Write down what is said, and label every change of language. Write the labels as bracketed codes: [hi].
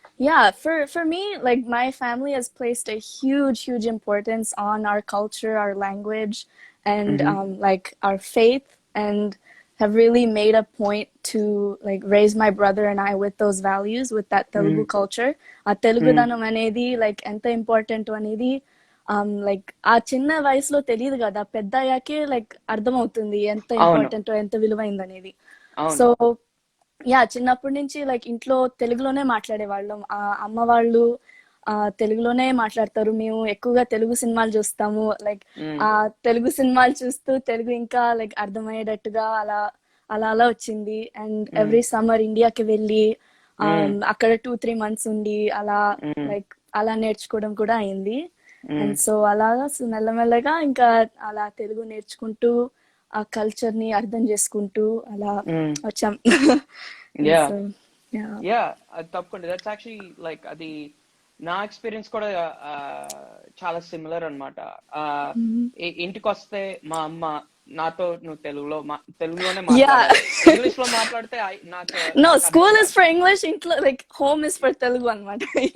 [en] Yeah, for me, like my family has placed a huge importance on our culture, our language, and Mm-hmm. like our faith, and have really made a point to like raise my brother and I with those values, with that Telugu culture. [te] Telugu Mm-hmm. danam అనేది like ఎంత important అనేది like ఆ చిన్న వయసులో తెలియదు కదా, పెద్ద అయ్యాకే like అర్థమవుతుంది ఎంత అవును ఇంపార్టెంట్ ఎంత విలువైంది అనేది. సో అవును యా చిన్నప్పటి నుంచి లైక్ ఇంట్లో తెలుగులోనే మాట్లాడేవాళ్ళం. అమ్మ వాళ్ళు తెలుగులోనే మాట్లాడతారు. మేము ఎక్కువగా తెలుగు సినిమాలు చూస్తాము. Like Mm. తెలుగు సినిమాలు చూస్తూ తెలుగు ఇంకా లైక్ అర్థమయ్యేటట్టుగా అలా అలా అలా వచ్చింది. అండ్ ఎవ్రీ సమ్మర్ ఇండియాకి వెళ్ళి అక్కడ 2-3 months ఉండి అలా లైక్ అలా నేర్చుకోవడం కూడా అయింది. అండ్ సో అలాగా మెల్లమెల్లగా ఇంకా అలా తెలుగు నేర్చుకుంటూ ఆ కల్చర్ ని అర్థం చేసుకుంటూ అలా వచ్చాం. [en] Yeah. So, yeah. [te] Yeah, తప్పకుండా. దట్స్ యాక్చువల్లీ లైక్ అది నా ఎక్స్పీరియన్స్ కూడా చాలా సిమిలర్ అనమాట. ఇంటికి వస్తే మా అమ్మ నాతో నువ్వు తెలుగులోనే మాట్లాడాలి. ఇంగ్లీష్ లో మాట్లాడితే నాకు [en] No, school is for English, like home is for Telugu anamata.